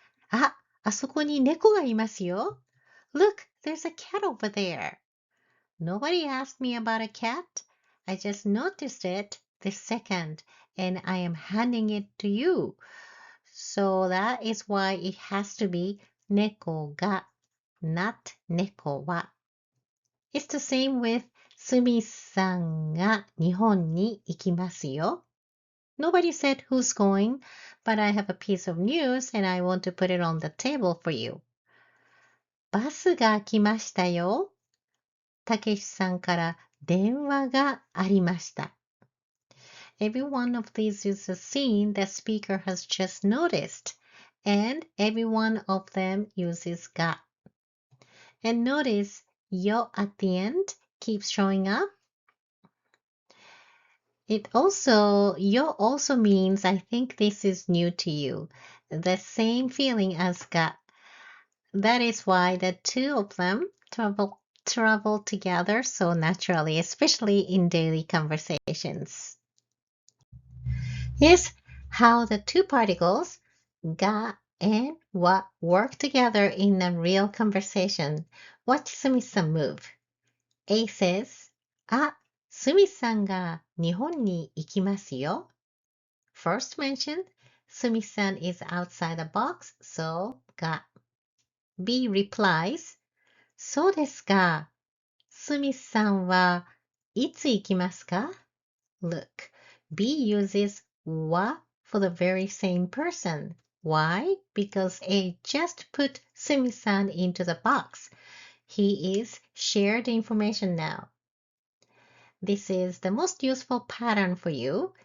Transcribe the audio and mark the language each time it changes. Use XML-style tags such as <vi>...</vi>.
<ja>あ、あそこに猫がいますよ。</ja> <en>Look, there's a cat over there. Nobody asked me about a cat. I just noticed it this second, and I am handing it to you. So that is why it has to be 猫が not 猫は. It's the same with</en> <ja>スミスさんが日本に行きますよ.</ja> <en>Nobody said who's going, but I have a piece of news and I want to put it on the table for you.</en> <ja>バスが来ましたよ. たけしさんから電話がありました.</ja> <en>Every one of these is a scene the speaker has just noticed, and every one of them uses が. And notice よ at the end keeps showing up. Yo also means I think this is new to you. The same feeling as が.That is why the two of them travel together so naturally, especially in daily conversations. Here's how the two particles が and は work together in a real conversation. Watch Sumi-san move. A says,</en> <ja>あ、スミさんが日本に行きますよ.</ja> <en>First mentioned, Sumi-san is outside the box, so が. B replies,</en> <ja>そうですか。スミさんはいつ行きますか?</ja> <en>Look, B uses は for the very same person. Why? Because A just put Sumi-san into the box. He is shared information now. This is the most useful pattern for you.</en>